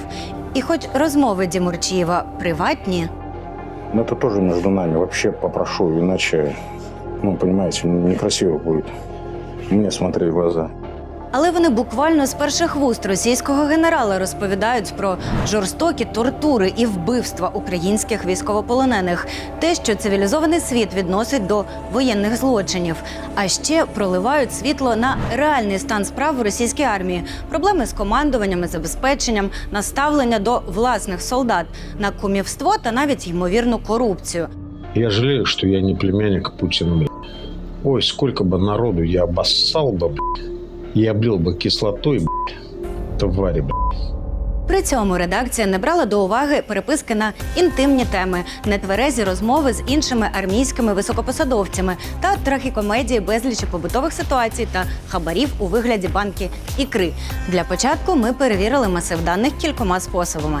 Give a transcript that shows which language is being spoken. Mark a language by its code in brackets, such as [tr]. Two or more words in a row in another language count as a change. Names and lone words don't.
[uk] І хоч розмови Дімурчієва приватні, [ru] Но это тоже между нами. Вообще попрошу, иначе, понимаете, некрасиво будет. Мне смотреть в глаза. [uk] але вони буквально з перших вуст російського генерала розповідають про жорстокі тортури і вбивства українських військовополонених, те, що цивілізований світ відносить до воєнних злочинів, а ще проливають світло на реальний стан справ в російській армії, проблеми з командуванням і забезпеченням, наставлення до власних солдат, на кумівство та навіть ймовірну корупцію. [ru] Я жалею, что я не племянник Путина, блядь. Ой, сколько бы народу я обоссал бы, блядь. И облил бы кислотой, блядь. Твари, блядь. [uk] При цьому редакція не брала до уваги переписки на інтимні теми, нетверезі розмови з іншими армійськими високопосадовцями та трагікомедії безлічі побутових ситуацій та хабарів у вигляді банки ікри. Для початку ми перевірили масив даних кількома способами.